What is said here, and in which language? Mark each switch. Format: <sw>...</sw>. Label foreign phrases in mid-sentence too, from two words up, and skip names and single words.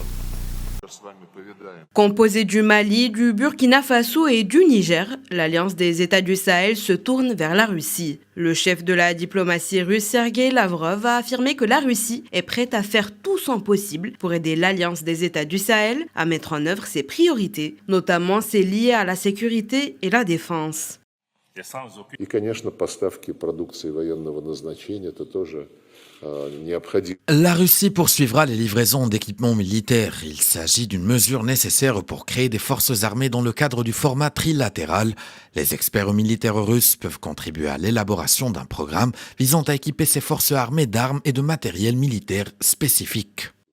<fr>Composée du Mali, du Burkina Faso et du Niger, l'Alliance des États du Sahel se tourne vers la Russie. Le chef de la diplomatie russe, Sergei Lavrov, a affirmé que la Russie est prête à faire tout son possible pour aider l'Alliance des États du Sahel à mettre en œuvre ses priorités, notamment celles liées à la sécurité et la défense.</fr> <ru>И, конечно, поставки продукции военного назначения – это тоже необходимо.</ru> <fr>La Russie poursuivra les livraisons d'équipements militaires. Il s'agit d'une mesure nécessaire pour créer des forces armées dans le cadre du format trilatéral. Les experts militaires russes peuvent contribuer à l'élaboration d'un programme visant à équiper ces forces armées d'armes et de matériel militaire spécifique.</fr>